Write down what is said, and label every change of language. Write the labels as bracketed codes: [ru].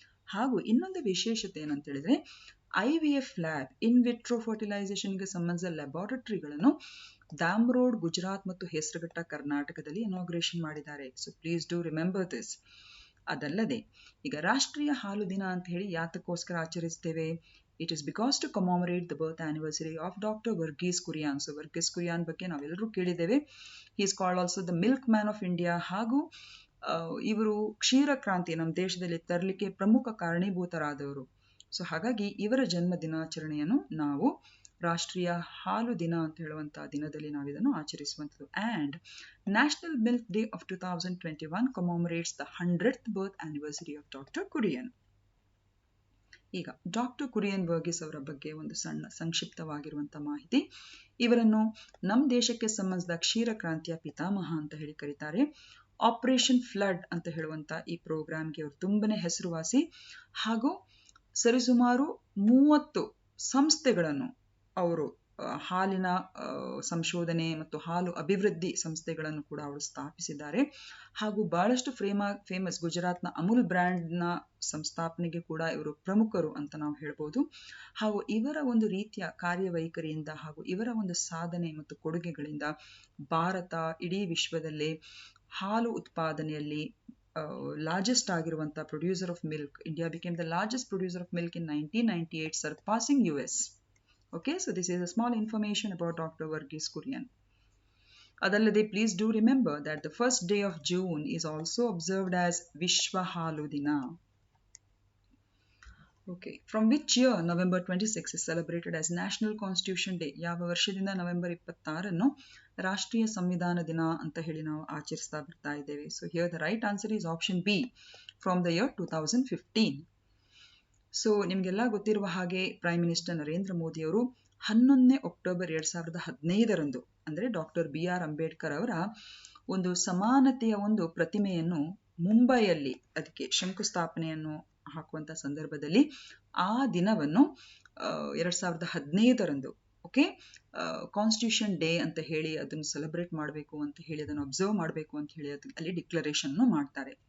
[kn] ಹಾಗೂ ಇನ್ನೊಂದು ವಿಶೇಷತೆ ಏನಂತ ಹೇಳಿದ್ರೆ, IVF ಲ್ಯಾಬ್, ಇನ್ ವಿಟ್ರೋ ಫರ್ಟಿಲೈಸೇಷನ್ಗೆ ಸಂಬಂಧಿಸಿದ ಲ್ಯಾಬಾರೇಟರಿಗಳನ್ನು ದಾಮ್ರೋಡ್, ಗುಜರಾತ್ ಮತ್ತು ಹೇಸರಘಟ್ಟ, ಕರ್ನಾಟಕದಲ್ಲಿ ಇನಾಗ್ರೇಷನ್ ಮಾಡಿದ್ದಾರೆ. [en] So please do remember this. [kn] ಅದಲ್ಲದೆ ಈಗ ರಾಷ್ಟ್ರೀಯ ಹಾಲು ದಿನ ಅಂತ ಹೇಳಿ ಯಾತಕ್ಕೋಸ್ಕರ ಆಚರಿಸ್ತೇವೆ? [en] It is because to commemorate the birth anniversary of Dr. Verghese Kurian. [kn] So Verghese Kurian ಬಗ್ಗೆ ನಾವೆಲ್ಲರೂ ಕೇಳಿದ್ದೇವೆ. [en] He is called also the milkman of India. [kn] ಹಾಗೂ ಇವರು ಕ್ಷೀರ ಕ್ರಾಂತಿ ನಮ್ಮ ದೇಶದಲ್ಲಿ ತರಲಿಕ್ಕೆ ಪ್ರಮುಖ ಕಾರಣೀಭೂತರಾದವರು. ಸೊ ಹಾಗಾಗಿ ಇವರ ಜನ್ಮ ದಿನಾಚರಣೆಯನ್ನು ನಾವು ರಾಷ್ಟ್ರೀಯ ಹಾಲು ದಿನ ಅಂತ ಹೇಳುವಂಥ ದಿನದಲ್ಲಿ ನಾವು ಇದನ್ನು ಆಚರಿಸುವಂಥದ್ದು. [en] And national milk day of 2021 commemorates the 100th birth anniversary of Dr. Kurian. [kn] ಈಗ ಡಾಕ್ಟರ್ ಕುರಿಯನ್ ವರ್ಗೀಸ್ ಅವರ ಬಗ್ಗೆ ಒಂದು ಸಣ್ಣ ಸಂಕ್ಷಿಪ್ತವಾಗಿರುವಂಥ ಮಾಹಿತಿ. ಇವರನ್ನು ನಮ್ಮ ದೇಶಕ್ಕೆ ಸಂಬಂಧಿಸಿದ ಕ್ಷೀರ ಕ್ರಾಂತಿಯ ಪಿತಾಮಹ ಅಂತ ಹೇಳಿ ಕರೀತಾರೆ. ಆಪರೇಷನ್ ಫ್ಲಡ್ ಅಂತ ಹೇಳುವಂಥ ಈ ಪ್ರೋಗ್ರಾಮ್ಗೆ ಅವರು ತುಂಬನೇ ಹೆಸರುವಾಸಿ. ಹಾಗೂ ಸರಿಸುಮಾರು 30 ಸಂಸ್ಥೆಗಳನ್ನು ಅವರು ಹಾಲಿನ ಸಂಶೋಧನೆ ಮತ್ತು ಹಾಲು ಅಭಿವೃದ್ಧಿ ಸಂಸ್ಥೆಗಳನ್ನು ಕೂಡ ಅವರು ಸ್ಥಾಪಿಸಿದ್ದಾರೆ. ಹಾಗೂ ಬಹಳಷ್ಟು ಫೇಮಸ್ ಗುಜರಾತ್ನ ಅಮೂಲ್ ಬ್ರ್ಯಾಂಡ್ನ ಸಂಸ್ಥಾಪನೆಗೆ ಕೂಡ ಇವರು ಪ್ರಮುಖರು ಅಂತ ನಾವು ಹೇಳ್ಬೋದು. ಹಾಗೂ ಇವರ ಒಂದು ರೀತಿಯ ಕಾರ್ಯವೈಖರಿಯಿಂದ ಹಾಗೂ ಇವರ ಒಂದು ಸಾಧನೆ ಮತ್ತು ಕೊಡುಗೆಗಳಿಂದ ಭಾರತ ಇಡೀ ವಿಶ್ವದಲ್ಲೇ ಹಾಲು ಉತ್ಪಾದನೆಯಲ್ಲಿ ಲಾರ್ಜೆಸ್ಟ್ ಆಗಿರುವಂಥ [en] Producer of milk. India became the largest producer of milk in 1998, surpassing US. Okay, so this is a small information about Dr. Verghese Kurian. [kn] Adallade, [en] please do remember that the first day of June is also observed as Vishwa Halu Dina. Okay, from which year November 26 is celebrated as National Constitution Day? [kn] ಯಾವ ವರ್ಷದಿಂದ November 26 ರಾಷ್ಟ್ರೀಯ ಸಂವಿಧಾನ ದಿನ ಅಂತ ಹೇಳಿ ನಾವು ಆಚರಿಸ್ತಾ ಬರ್ತಾ ಇದ್ದೇವೆ. [en] So here the right answer is option B, from the year 2015. [kn] So ನಿಮಗೆಲ್ಲ ಗೊತ್ತಿರುವ ಹಾಗೆ ಪ್ರೈಮ್ ಮಿನಿಸ್ಟರ್ ನರೇಂದ್ರ ಮೋದಿಯವರು 11ನೇ ಅಕ್ಟೋಬರ್ 2015 ಅಂದರೆ ಡಾಕ್ಟರ್ BR ಅಂಬೇಡ್ಕರ್ ಅವರ ಒಂದು ಸಮಾನತೆಯ ಒಂದು ಪ್ರತಿಮೆಯನ್ನು ಮುಂಬೈಯಲ್ಲಿ ಅದಕ್ಕೆ ಶಂಕುಸ್ಥಾಪನೆಯನ್ನು ಹಾಕುವಂಥ ಸಂದರ್ಭದಲ್ಲಿ ಆ ದಿನವನ್ನು 2015 ಓಕೆ ಕಾನ್ಸ್ಟಿಟ್ಯೂಷನ್ ಡೇ ಅಂತ ಹೇಳಿ ಅದನ್ನು ಸೆಲೆಬ್ರೇಟ್ ಮಾಡಬೇಕು ಅಂತ ಹೇಳಿ ಅದನ್ನು ಅಬ್ಸರ್ವ್ ಮಾಡಬೇಕು ಅಂತ ಹೇಳಿ ಅಲ್ಲಿ ಡಿಕ್ಲರೇಷನ್ ಮಾಡ್ತಾರೆ.